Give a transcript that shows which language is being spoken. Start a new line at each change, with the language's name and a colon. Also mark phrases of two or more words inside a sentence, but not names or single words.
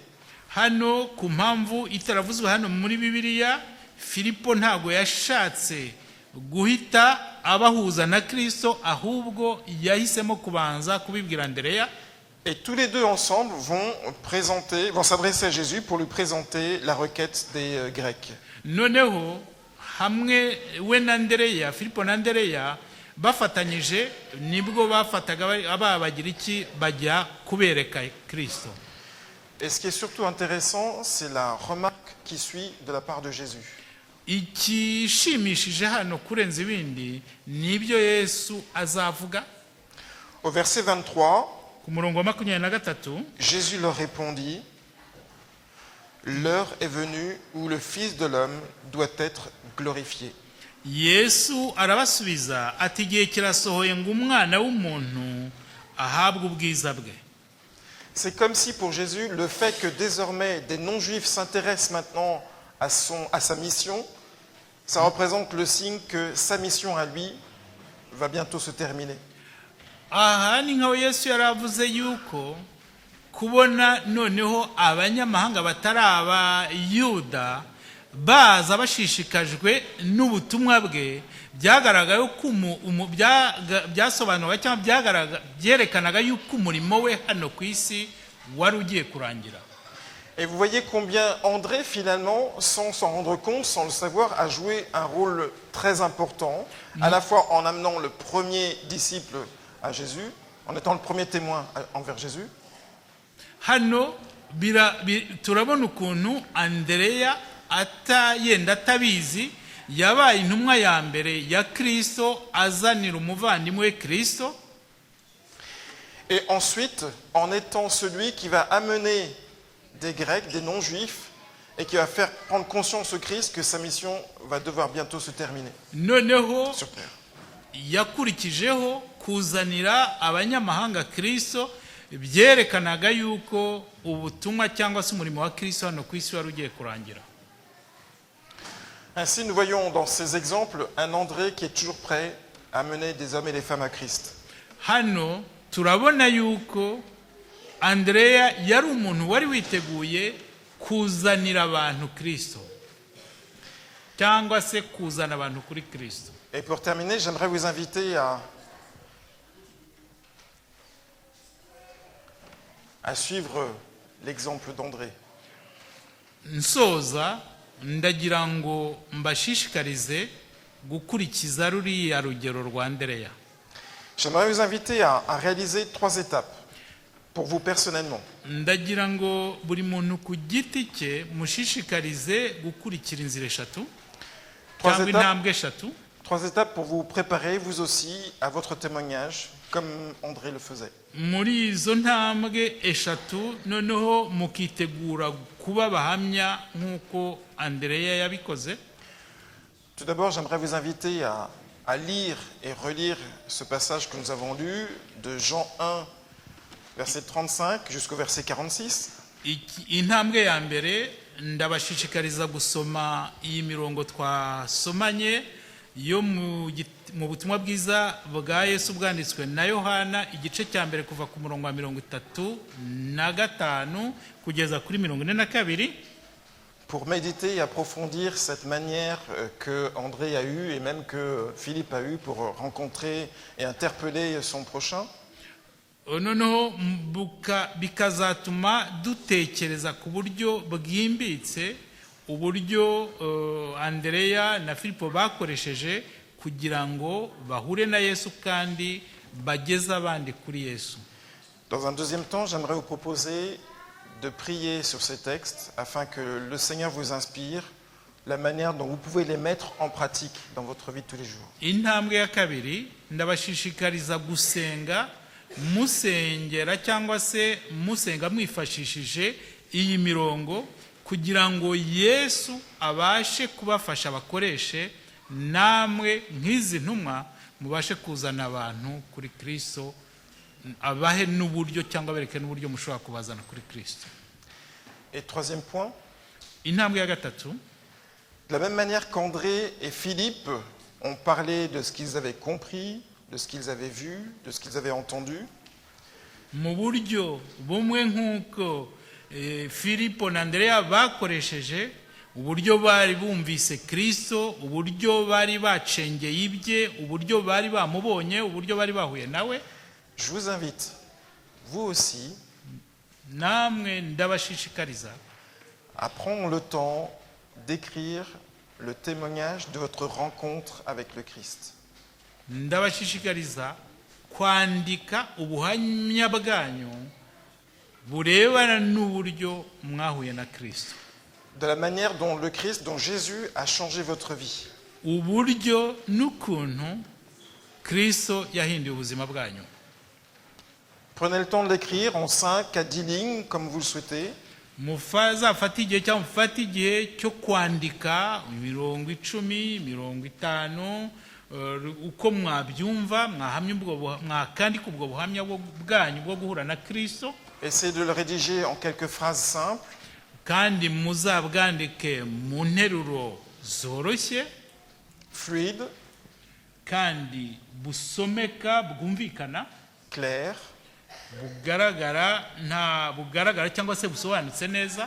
Kinyarwanda: Hano ku mpamvu itaravuzwe hano muri Bibiliya, Filipo ntago yashatse guhita abahuza na Kristo, ahubwo yahisemo kubanza kubibwira Andreya.
French: Et tous les deux ensemble vont s'adresser à Jésus pour lui présenter la requête des Grecs.
Kinyarwanda: Noneho hamwe we na Andreya, Filipo na Andreya bafatanyije nibwo bafataga ababagiriki bajya kubereka Kristo.
French: Et ce qui est surtout intéressant, c'est la remarque qui suit de la part de Jésus.
Kinyarwanda: Ikishimishije hano kurenza ibindi nibyo Yesu azavuga.
French: Au verset 23,
Kinyarwanda: ku murongo wa 23,
French: Jésus leur répondit: l'heure est venue où le Fils de l'homme doit être glorifié.
Kinyarwanda: Yesu arabasubiza ati igihe kirasohoye ngo umwana w'umuntu ahabwe ubwiza bwe.
French: C'est comme si pour Jésus, le fait que désormais des non-juifs s'intéressent maintenant à sa mission, ça représente le signe que sa mission à lui va bientôt se terminer.
Kinyarwanda: Aha ni nkaho Yesu yaravuze yuko kubona noneho abanyamahanga batari abayuda baza bashishikajwe n'ubutumwa bwe byagaragaye ko byasobanuraga cyangwa byerekanaga yuko umurimo we hano ku isi wari ugiye kurangira.
French: Et vous voyez combien André, finalement, sans s'en rendre compte, sans le savoir, a joué un rôle très important, à la fois en amenant le premier disciple à Jésus, en étant le premier témoin envers Jésus.
Kinyarwanda: Hano turabona ukuntu Andreya yenda atabizi yabaye intumwa ya mbere ya Kristo azanira umuvandimwe we Kristo.
French: Et ensuite, en étant celui qui va amener des Grecs, des non-juifs, et qui va faire prendre conscience au Christ que sa mission va devoir bientôt se terminer
Kinyarwanda: noneho
French: sur terre.
Kinyarwanda: Yakurikijeho kuzanira abanyamahanga Kristo, byerekanaga yuko ubutumwa cyangwa se umurimo wa Kristo hano ku isi wari ugiye kurangira.
French: Ainsi, nous voyons dans ces exemples un André qui est toujours prêt à mener des hommes et des femmes à Christ.
Kinyarwanda: Hano turabona yuko Andreya yari umuntu wari witeguye kuzanira abantu Kristo cyangwa se kuzana abantu kuri Kristo.
French: Et pour terminer, j'aimerais vous inviter à suivre l'exemple d'André.
Kinyarwanda: Nsoza ndagira ngo mbashishikarize gukurikiza ruriya rugero rwa Andreya.
French: J'aimerais vous inviter à réaliser 3 étapes pour vous personnellement.
Kinyarwanda: Ndagira ngo buri muntu ku giti cye mushishikarize gukurikira inzira eshatu cyangwa intambwe eshatu.
French: 3 étapes pour vous préparer, vous aussi, à votre témoignage. comme André le faisait.
Kinyarwanda: muri izo ntambwe eshatu noneho mukitegura kuba abahamya nk'uko Andereya yabikoze.
French: Tout d'abord, j'aimerais vous inviter à lire et relire ce passage que nous avons lu de Jean 1, verset 35 jusqu'au verset 46.
Kinyarwanda: Intambwe ya mbere ndabashishikariza gusoma iyi mirongo twasomanye yo mu butumwa bwiza bwa Yesu bwanditswe na Yohana igice cya mbere kuva ku murongo wa 35 kugeza kuri 42,
French: pour méditer et approfondir cette manière que André a eue et même que Philippe a eue pour rencontrer et interpeller son prochain.
Kinyarwanda: noneho bikazatuma dutekereza ku buryo bwimbitse uburyo Andereya na Filipo bakoresheje kugira ngo bahure na Yesu kandi bageze abandi kuri Yesu.
French: Dans un deuxième temps, j'aimerais vous proposer de prier sur ces textes afin que le Seigneur vous inspire la manière dont vous pouvez les mettre en pratique dans votre vie de tous les jours.
Kinyarwanda: Intambwe ya kabiri ndabashishikariza gusenga musengera cyangwa se musenga mwifashishije iyi mirongo kugira ngo Yesu abashe kubafasha bakoreshe namwe nk'izi ntumwa mubashe kuzana abantu kuri Kristo, abahe n'uburyo cyangwa bereke n'uburyo mushobora kubazana kuri Kristo.
French: Et troisième point,
Kinyarwanda: intambwe ya gatatu,
French: de la même manière qu'André et Philippe ont parlé de ce qu'ils avaient compris, de ce qu'ils avaient vu, de ce qu'ils avaient entendu,
Kinyarwanda: mu buryo bumwe nk'uko Filipo na Andereya bakoresheje uburyo bari bumvise Kristo, uburyo bari bacengeye ibye, uburyo bari bamubonye, uburyo bari bahuye nawe.
French: je vous invite, vous aussi,
Kinyarwanda: namwe ndabashishikariza
French: à prendre le temps d'écrire le témoignage de votre rencontre avec le Christ.
Kinyarwanda: ndabashishikariza kwandika ubuhamya bwanyu burebana n'uburyo mwahuye na Kristo,
French: De la manière dont le Christ, dont Jésus a changé votre vie.
Kinyarwanda: uburyo n'ukuntu Kristo yahinduye ubuzima bwanyu.
French: Prenez le temps de l'écrire en 5 à 10 lignes, comme vous le souhaitez.
Kinyarwanda: mufata igihe cyangwa mufata igihe cyo kwandika 10, 50, uko mwabyumva mwakandika ubwo buhamya bwanyu bwo guhura na Kristo,
French: Essayez de le rédiger en quelques phrases simples.
Kinyarwanda: kandi muzabwandike mu nteruro zoroshye
French: Fluide,
Kinyarwanda: kandi busomeka bwumvikana,
French: clair,
Kinyarwanda: bugaragara cyangwa se busobanutse neza,